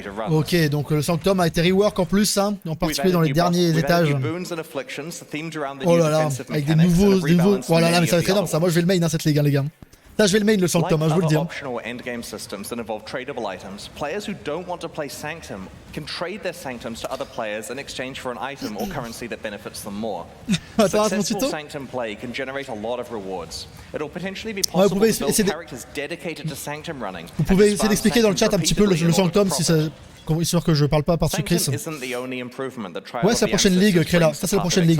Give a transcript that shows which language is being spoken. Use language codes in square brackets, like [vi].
[fr] Ok, donc le Sanctum a été rework en plus, en particulier dans les derniers étages. Oh là là, avec des nouveaux... Oh là là, mais ça va être énorme ça, moi je vais le main cette ligue les gars. Là je vais le main le Sanctum, je vous le dis. [en] Players who don't want to play Sanctum can trade their Sanctums to other players in exchange for an item or currency that benefits them more. Successful Sanctum play can generate a lot of rewards. It'll potentially be possible to build characters dedicated to Sanctum running. [fr] Vous pouvez essayer d'expliquer dans le chat un petit peu le Sanctum si ça... Histoire que je parle pas par-dessus Chris. Ouais, c'est la prochaine ligue, Créla. Ça, c'est la prochaine ligue.